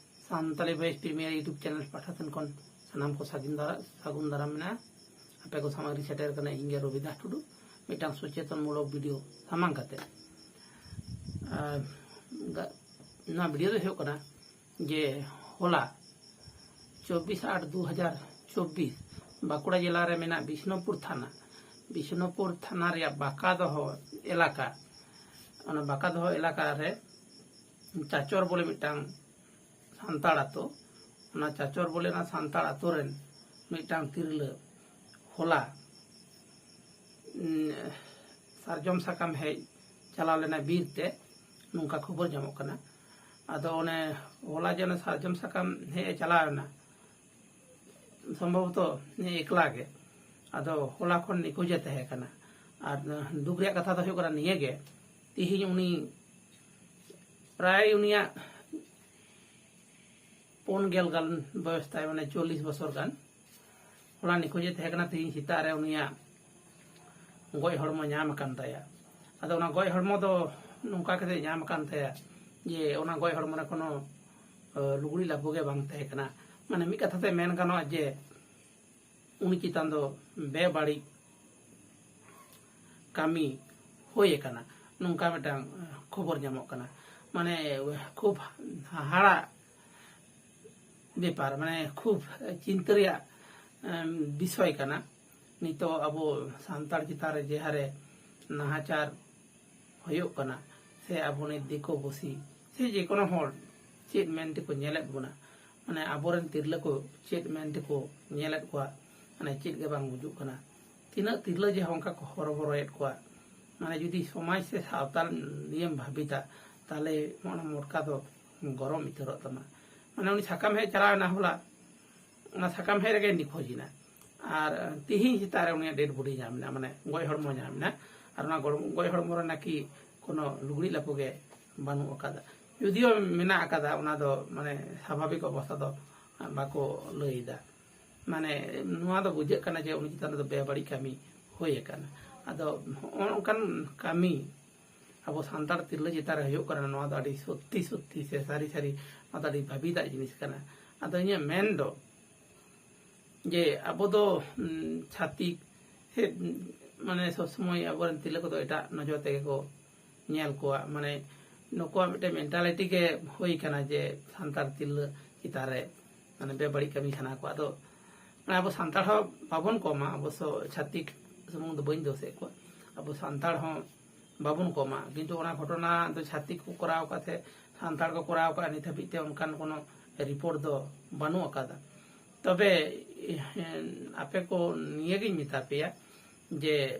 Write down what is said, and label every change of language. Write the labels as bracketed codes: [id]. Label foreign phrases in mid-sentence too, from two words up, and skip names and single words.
[sat] सानताली वॉइस प्रीमियर यूट्यूब चैनल पाठा सेन खन सानाम को सागुन दाराम मेना आपे को सामग्री सेटेर कना इंगे रविदास टुडू मिटांग सचेतन मूलक वीडियो सामांग काते ना वीडियो दो हो कना जे होला 24/8/2024 बाकुड़ा जिला रे मेना बिष्णुपुर थाना रे बाकादह एलाका ओना बाकादह एलाका रे चाचर बोले मिटांग सान्ताड़ आतो ओना चाचर बोले ना सान्ताड़ आतो रेन मिटांग तिरले होला सारजम साकाम हे चलाव लेना बीर ते नुका खबर जामो कना आदो ओने होला जन सारजम साकाम हे चलावना संभवतः एकला गे आदो होला खन निखोजे तहे कना आर दुख रे कथा दो कना निये गे तिहिन उनी प्राय उनिया 4 गान बयस ताय माने 40 बছর गान होला निखोजे तहे कना तिहिन सीता रे उनिया गय हड़मो नाम कान ताया आदो ओना गय हड़मो दो नुका कते नाम कान ताया जे ओना गय हड़मो रे कोनो लुगड़ी लाबोगे बांग तहे कना माने मी कथा ते मेन गानो जे उनी चितान दो बेबाड़ी कामी होए कना नुका मिटांग खबर जामो कना माने खूब हाड़ा बेपार माने खूब चिंता रिया विषय कना नितो अबो सान्ताड़ चितान रे जे हारे नाहाचार होयो कना से अबो ने दिको बसी से जे कोनो हर चेत मेनते को नेलेत बुना माने आबोरेन तिरले को चेत मेनते को नेलेत को माने चेत के बांग बुजुक कना तिना तिरले जे हंका को हरबरयत को माने जुदी समाज से सावताल नियम भाबिता ताले मोना मोटका दो गरम इतरत तमा माने उनी साकाम हे चला ना होला ना साकाम हे रेगे निखोजिना आर तिहि हितारे उनी [en] dead body [sat] जामना माने गय हड़मो जामना आर ना गय हड़मो रे नाकी कोनो लुगड़ी लापोगे बानु अकादा जुदियो मेना अकादा उना दो माने स्वाभाविक अवस्था दो बाको लईदा माने नुआ दो बुझे कना जे उनी चितान दो बेबाड़ी कामी होए कना आदो ओनकान कामी अब सान्ताड़ तिरले चितार हयो कना नुआ दो आडी सत्ती से सारी माता दी भाबीदा जिनिस कना आदो इने मेन दो जे अब दो छाती हे माने सब समय अब तिरले को तो एटा नजर तेगे को नेल को माने नुकुआ मिटे मेंटालिटी के होई कना जे सान्ताड़ तिरले चितारे माने बेबाड़ी कामी खाना को आदो माने अब सान्ताड़ हो बाबन कोमा अवश्य छाती समूह दो बइन दोसे को अब सान्ताड़ हो बाबन कोमा किंतु ओना घटना तो छाती को कराव काते सान्ताड़ को कराव का नित हबिते उनकान कोनो रिपोर्ट दो बानु अकादा तबे आपे को निये गिन मिता पेया जे